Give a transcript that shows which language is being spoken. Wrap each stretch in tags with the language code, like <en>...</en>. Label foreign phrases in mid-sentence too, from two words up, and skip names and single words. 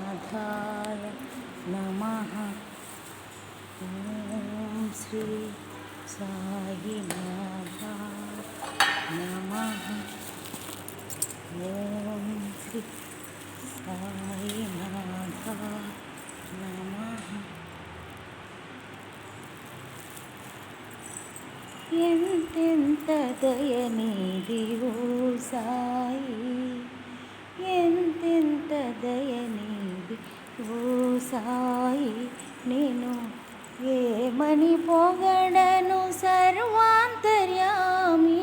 <sa>साईनाथाय नमः। ओम श्री साईनाथाय नमः। ओम श्री साईनाथाय नमः।</sa> <te>ఎంతెంత దయనీదివో సాయి, ఎంతెంత దయనీది ఓ సాయి, నేను ఏమని పొగడను సర్వాంతర్యామి.</te>